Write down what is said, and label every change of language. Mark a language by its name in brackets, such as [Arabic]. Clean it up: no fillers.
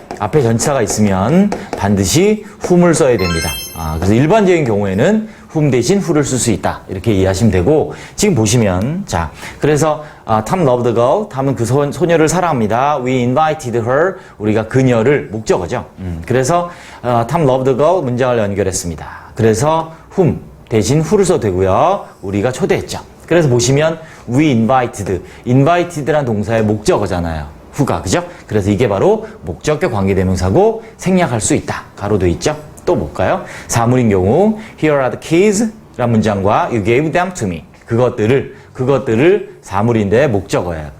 [Korean] 앞에 전치사가 있으면 반드시 훔을 써야 됩니다. 그래서 일반적인 경우에는 훔 대신 후를 쓸 수 있다. 이렇게 이해하시면 되고, 지금 보시면, 자, 그래서, [English] Tom loved the girl. [Korean] 탐은 그 소녀를 사랑합니다. [English] We invited her. [Korean] 우리가 그녀를, 목적어죠. 그래서, [English] Tom loved the girl [Korean] 문장을 연결했습니다. 그래서, whom 대신 후를 써도 되고요. 우리가 초대했죠. 그래서 보시면, we invited란 동사의 목적어잖아요. 후가, 그죠? 그래서 이게 바로 목적격 관계대명사고 생략할 수 있다. 가로도 있죠? 또 볼까요? 사물인 경우 [English] Here are the keys [Korean] 라는 문장과 [English] You gave them to me. [Korean] 그것들을 사물인데 목적어예요.